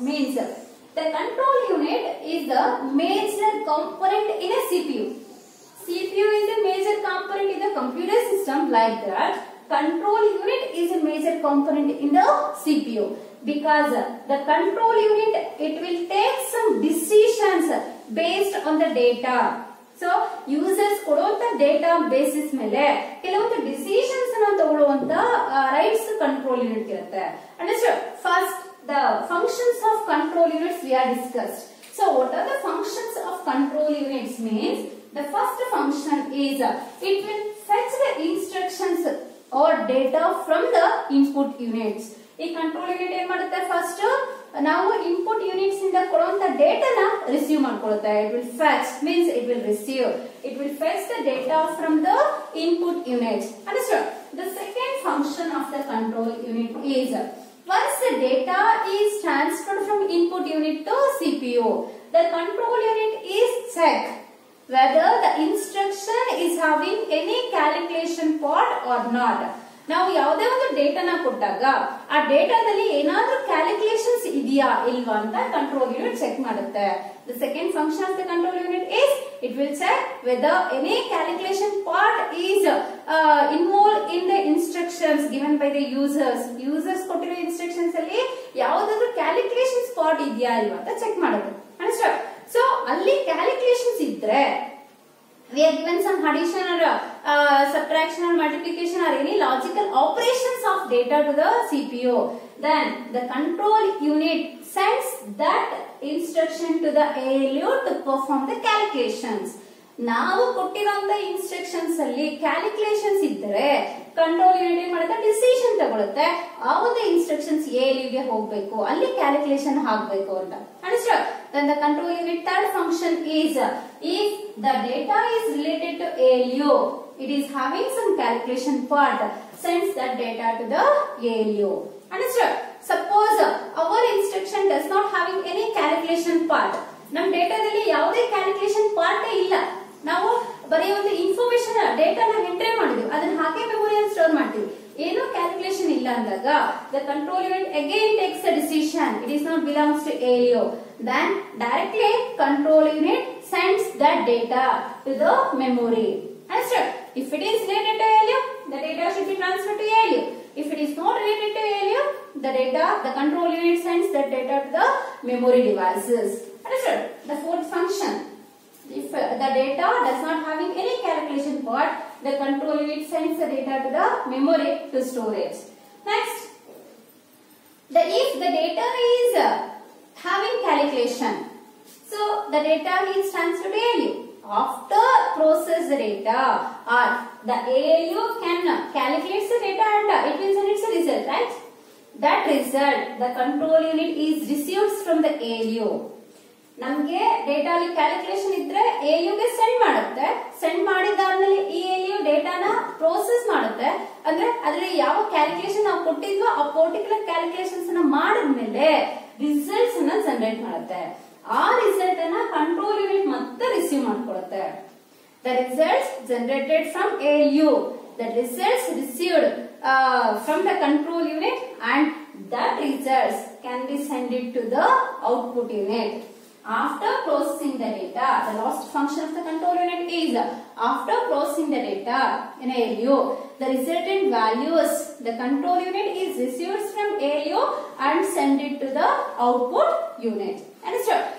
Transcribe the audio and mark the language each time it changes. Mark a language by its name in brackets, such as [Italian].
[English] Means the control unit is the major component in a CPU. CPU is a major component in the computer system. Like that, control unit is a major component in the CPU because the control unit, it will take some decisions based on the data. [Kannada] So users ಕೊಡುವಂತ data basis ಮೇಲೆ ಕೆಲವೊಂದು decisions ಅನ್ನು ತಗೊಳ್ಳುವಂತ rights control unit ಇರುತ್ತೆ. [English] Understand? First the functions of control units we are discussed. So what are the functions of control units? Means the first function is it will fetch the instructions or data from the input units. [Kannada] ಈ control unit ಏನ್ ಮಾಡುತ್ತೆ? First ನಾವು input units ಇಂದ ಕೊಡುವಂತ ಡೇಟಾನ receive ಮಾಡ್ಕೊಳ್ಳುತ್ತೆ. [English] It will fetch means it will receive, it will fetch the data from the input unit. Understand? The second function of the control unit is once the data is transferred from input unit to CPU, the control unit is check whether the instruction is having any calculation part or not. [Kannada] ನಾವು ಯಾವುದೇ ಒಂದು ಡೇಟಾನ ಕೊಟ್ಟಾಗ ಆ ಡೇಟಾದಲ್ಲಿ ಏನಾದ್ರೂ calculations ಇದೆಯಾ ಇಲ್ವಾ ಅಂತ ಕಂಟ್ರೋಲ್ ಯೂನಿಟ್ ಚೆಕ್ ಮಾಡುತ್ತೆ. [English] The second function of the control unit is it will check whether any calculation part is involved in the instructions given by the users. [Kannada] Users ಕೊಟ್ಟಿರೋ ಇನ್ಸ್ಟ್ರಕ್ಷನ್ಸ್ ಅಲ್ಲಿ ಯಾವುದಾದ್ರೂ ಕ್ಯಾಲ್ಕುಲೇಷನ್ಸ್ ಪಾರ್ಟ್ ಇದೆಯಾ ಇಲ್ವಾ ಅಂತ check ಮಾಡುತ್ತೆ. [English] Understand? So [Kannada] ಅಲ್ಲಿ calculations ಇದ್ರೆ [English] we are given some addition or subtraction or multiplication or any logical operations of data to the CPU, then the control unit sends that instruction to the ALU to perform the calculations. [Kannada] ನಾವು ಕೊಟ್ಟಿರುವಂತ instructions ಅಲ್ಲಿ calculations ಇದ್ರೆ control unit ಏನ್ ಮಾಡುತ್ತೆ? Decision ತಗೊಳುತ್ತೆ. ಆ ಒಂದು instructions ALU ಗೆ ಹೋಗ್ಬೇಕು, ಅಲ್ಲಿ ಕ್ಯಾಲ್ಕುಲೇಷನ್ ಹಾಕ್ಬೇಕು ಅಂತ. [English] Understand? Then the control unit third function is if the data is related to ALU, it is having some calculation part, sends that data to the ALU. Understood? Suppose our instruction does not having any calculation part. [Kannada] ನಮ್ಮ ಡೇಟಾದಲ್ಲಿ ಯಾವುದೇ calculation part ಇಲ್ಲ. ನಾವು ಬರೀ ಒಂದು information ಡೇಟಾನ entry ಮಾಡಿದ್ವಿ, ಅದನ್ನ ಹಾಗೆ ಮೆಮೊರಿಯಲ್ಲಿ ಸ್ಟೋರ್ ಮಾಡ್ತೀವಿ. ಏನೋ ಕ್ಯಾಲ್ಕುಲೇಷನ್ ಇಲ್ಲ ಅಂದಾಗ [English] the control unit again takes a decision. It is not belongs to ALU. Then directly control unit sends that data to the memory. Understood? If it is related to ALU, the data should be transferred to ALU. If it is not related to ALU, the control unit sends that data to the memory devices. Understood? The fourth function, if the data does not having any calculation part, the control unit sends the data to the memory to storage. Next, if the data is having calculation, so the data is transferred to ALU. After process the data, the ALU can calculate the data and it will send its result, right? That result, the control unit is received from the ALU. [Kannada] ನಮಗೆ data ಅಲ್ಲಿ calculation ಇದ್ರೆ ALU ಗೆ send ಮಾಡುತ್ತೆ. Send ಮಾಡಿದಾದ್ಮೇಲೆ ಈ ALU ಡೇಟಾನ process ಮಾಡುತ್ತೆ. ಅಂದ್ರೆ ಅದರಲ್ಲಿ ಯಾವ ಕ್ಯಾಲ್ಕುಲೇಷನ್ ನಾವು ಕೊಟ್ಟಿದ್ವೋ ಆ ಪರ್ಟಿಕ್ಯುಲರ್ ಕ್ಯಾಲ್ಕುಲೇಷನ್ಸ್ ಅನ್ನ ಮಾಡಿದ್ಮೇಲೆ ರಿಸಲ್ಟ್ಸ್ ಅನ್ನ ಜನರೇಟ್ ಮಾಡುತ್ತೆ. ಆ ರಿಸಲ್ಟ್ ಅನ್ನ ಕಂಟ್ರೋಲ್ ಯೂನಿಟ್ ಮತ್ತೆ receive ಮಾಡ್ಕೊಳ್ಳುತ್ತೆ. [English] The results generated from ALU, the results received from the control unit, and that results can be sent to the output unit. After processing the data, the last function of the control unit is after processing the data in ALU, the resultant values, the control unit is received from ALU and sent it to the output unit. Understood?